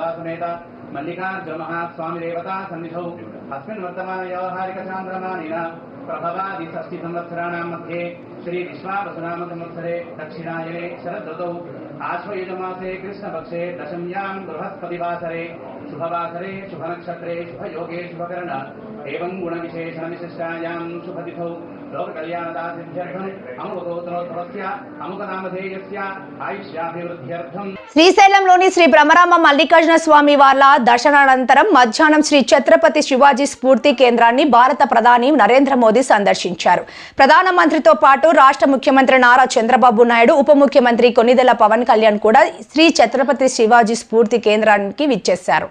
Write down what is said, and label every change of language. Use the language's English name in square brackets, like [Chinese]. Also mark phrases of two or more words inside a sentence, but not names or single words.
[Sanskrit] समेत मल्लिकार्जुनमहास्वामिदेवता सन्निधौ अस्मिन् वर्तमानव्यावहारिकचान्द्रमानेन प्रभवादि षष्टिसंवत्सराणां मध्ये श्री विश्वावसुनाम संवत्सरे दक्षिणायने शरदृतौ आश्वयुजमासे कृष्णपक्षे दशम्यां बृहस्पतिवासरे शुभवासरे शुभनक्षत्रे शुभयोगे शुभकरण एवं गुणविशेषणविशिष्टायां शुभतिथौ लोककल्याणदासिद्ध्यर्थम् अमुकगोत्रोद्भवस्य अमुकनामधेयस्य आयुष्याभिवृद्ध्यर्थम् [Telugu] శ్రీశైలంలోని శ్రీ బ్రహ్మరామ మల్లికార్జున స్వామి వార్ల దర్శనానంతరం మధ్యాహ్నం శ్రీ ఛత్రపతి శివాజీ స్ఫూర్తి కేంద్రాన్ని భారత ప్రధాని నరేంద్ర మోదీ సందర్శించారు. ప్రధానమంత్రితో పాటు రాష్ట్ర ముఖ్యమంత్రి నారా చంద్రబాబు నాయుడు, ఉప ముఖ్యమంత్రి కొనిదెల పవన్ కళ్యాణ్ కూడా శ్రీ ఛత్రపతి శివాజీ స్ఫూర్తి కేంద్రానికి విచ్చేశారు.